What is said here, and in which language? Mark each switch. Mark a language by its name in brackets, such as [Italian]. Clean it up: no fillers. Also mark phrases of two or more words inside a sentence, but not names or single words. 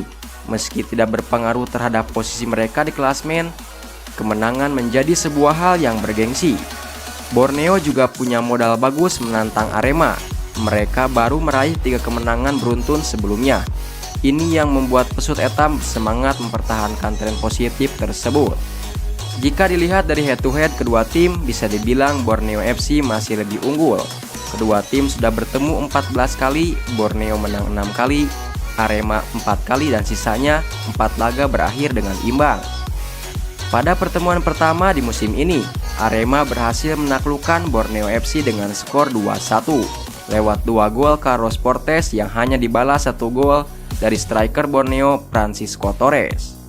[Indonesian] Meski tidak berpengaruh terhadap posisi mereka di klasemen, kemenangan menjadi sebuah hal yang bergengsi. Borneo juga punya modal bagus menantang Arema. Mereka baru meraih 3 kemenangan beruntun sebelumnya. Ini yang membuat Pesut Etam semangat mempertahankan tren positif tersebut. Jika dilihat dari [English] head to head [Indonesian] kedua tim, bisa dibilang Borneo FC masih lebih unggul. Kedua tim sudah bertemu 14 kali, Borneo menang 6 kali, Arema 4 kali dan sisanya 4 laga berakhir dengan imbang. Pada pertemuan pertama di musim ini, Arema berhasil menaklukkan Borneo FC dengan skor 2-1 lewat 2 gol Carlos Portes yang hanya dibalas 1 gol dari striker Borneo Francisco Torres.